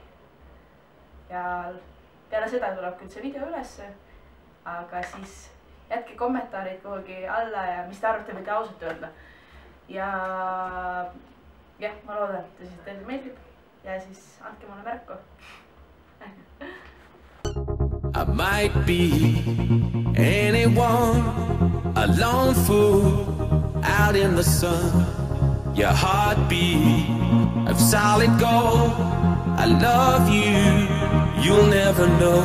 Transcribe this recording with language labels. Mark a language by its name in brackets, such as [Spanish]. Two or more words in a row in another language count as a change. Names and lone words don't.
[Estonian] Ja peale seda tuleb küll see video ülesse, aga siis jätke kommentaarid kuhugi alla ja mis te arvate, võite ausalt öelda. Ja jah, ma loodan, et teile meeldib ja siis andke mulle märku. [English] I might be anyone, a lone fool out in the sun. Your heartbeat of solid gold. I love you, you'll never know.